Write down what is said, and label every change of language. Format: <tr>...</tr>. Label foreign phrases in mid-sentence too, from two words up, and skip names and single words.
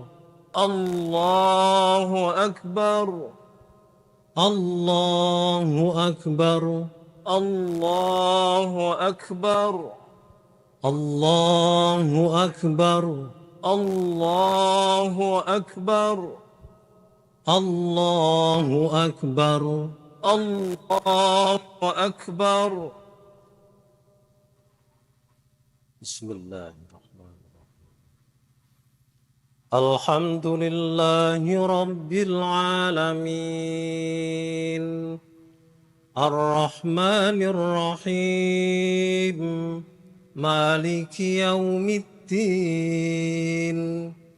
<ar>الله أكبر الله أكبر الله أكبر الله أكبر الله أكبر الله أكبر الله أكبر. بسم الله الرحمن الرحيم. الحمد لله رب العالمين الرحمن الرحيم مالك يوم الدين.</ar>